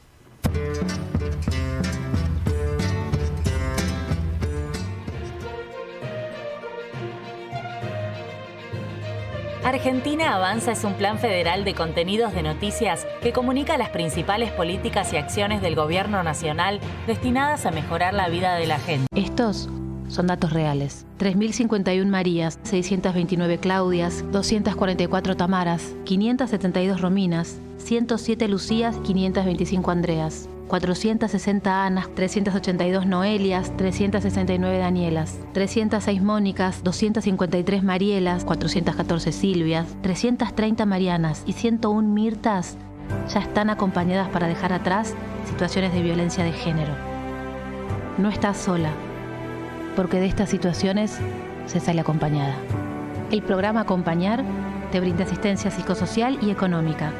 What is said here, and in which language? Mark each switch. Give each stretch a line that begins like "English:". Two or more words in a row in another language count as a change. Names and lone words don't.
Spanish: Argentina Avanza es un plan federal de contenidos de noticias que comunica las principales políticas y acciones del gobierno nacional destinadas a mejorar la vida de la gente. Estos son datos reales. 3.051 Marías, 629 Claudias, 244 Tamaras, 572 Rominas, 107 Lucías, 525 Andreas, 460 Anas, 382 Noelias, 369 Danielas, 306 Mónicas, 253 Marielas, 414 Silvias, 330 Marianas y 101 Mirtas ya están acompañadas para dejar atrás situaciones de violencia de género. No estás sola, porque de estas situaciones se sale acompañada. El programa Acompañar te brinda asistencia psicosocial y económica.